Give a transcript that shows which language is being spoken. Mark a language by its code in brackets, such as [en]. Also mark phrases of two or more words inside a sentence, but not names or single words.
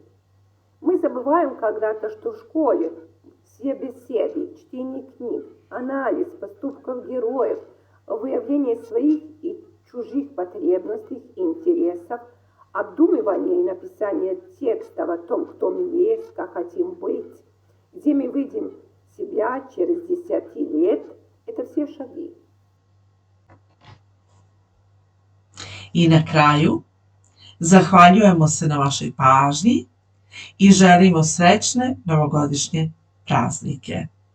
[ru] Мы забываем когда-то, что в школе все беседы, чтение книг, анализ поступков героев, выявление своих и чужих потребностей и интересов, обдумывание и написание текстов о том, кто мы есть, как хотим быть, где мы видим себя через 10 лет, это все шаги. [sr] I na kraju, zahvaljujemo se na vašoj pažnji i želimo srećne novogodišnje praznike.